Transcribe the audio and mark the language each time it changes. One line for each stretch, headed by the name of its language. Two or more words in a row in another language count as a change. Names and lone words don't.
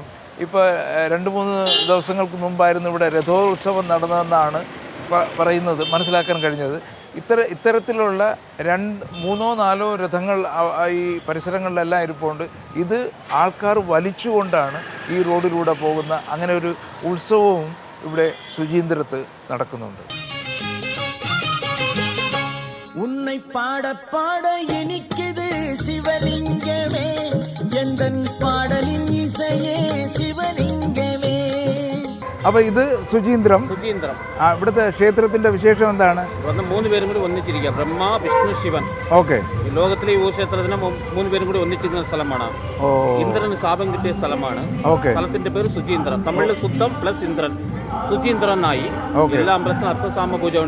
Malayalam: ഇപ്പോൾ 2-3 ദിവസങ്ങൾക്ക് മുമ്പായിരുന്നു ഇവിടെ രഥോത്സവം നടന്നതെന്നാണ് പറയുന്നത്, മനസ്സിലാക്കാൻ കഴിഞ്ഞത്. ഇത്തരത്തിലുള്ള 3-4 രഥങ്ങൾ ഈ പരിസരങ്ങളിലെല്ലാം ഇരിപ്പുണ്ട്. ഇത് ആൾക്കാർ വലിച്ചുകൊണ്ടാണ് ഈ റോഡിലൂടെ പോകുന്ന അങ്ങനെ ഒരു ഉത്സവവും ഇവിടെ സുചീന്ദ്രത്ത് നടക്കുന്നുണ്ട്.
Tamil: உன்னை பாட பாட இனிக்குது சிவலிங்கமே, எந்தன் பாடலின் இசையே சிவலிங்கமே.
Malayalam: അപ്പോൾ ഇത് സുചീന്ദ്രം. ഇവിടുത്തെ ക്ഷേത്രത്തിന്റെ വിശേഷം എന്താണ്? 3 പേരും കൂടി ഒന്നിച്ചിരിക്കുക, ബ്രഹ്മ വിഷ്ണു ശിവൻ. ഓക്കെ. ലോകത്തിലെ ഈ ക്ഷേത്രത്തിന് 3 പേരും കൂടി ഒന്നിച്ചിരിക്കുന്ന സ്ഥലമാണ്. ഇന്ദ്രന് ശാപം കിട്ടിയ സ്ഥലമാണ്. സ്ഥലത്തിന്റെ പേര് സുചീന്ദ്രം. തമിഴിൽ സുദ്ധം പ്ലസ് ഇന്ദ്രൻ, സുചീന്ദ്രനായി. എല്ലാ അമ്പലത്തിലും അർത്ഥസാമ പൂജ ഉണ്ട്.